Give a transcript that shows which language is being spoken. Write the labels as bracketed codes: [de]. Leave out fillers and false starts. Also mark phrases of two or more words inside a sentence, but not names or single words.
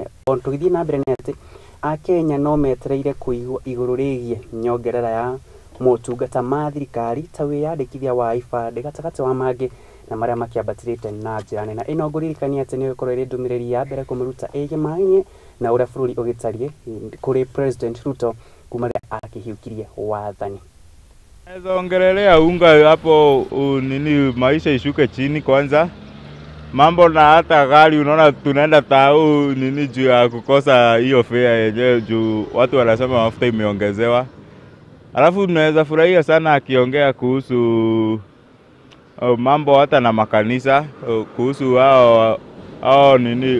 [ki] O tũgĩthiĩ na mbere nĩ atĩ Akenya no metereire kũigua igũrũ rĩgiĩ nyongerera ya motungata ma thirikari ta wĩyandĩkithia wa ibandĩ gatagatĩ wa mangĩ na marĩa makĩambatĩrĩte na njĩra nene. Ĩno ngũririkania atĩ nĩ ĩgũkorwo ĩrĩ ndũmĩrĩri ya mbere kũmĩruta ĩgimaine na ũrĩa bũrũri ũgĩtarie kũrĩ President Ruto kuma rĩrĩa akĩhiũkirie wathani. [sw] Naweza ongelelea unga hapo nini maisha ishuke chini kwanza. Mambo na hata gari unaona tunaenda tao nini juu ya kukosa hiyo fare yenyewe juu watu wanasema mafuta imeongezewa. Alafu tunaweza furahia sana akiongea kuhusu mambo hata na makanisa kuhusu hao nini.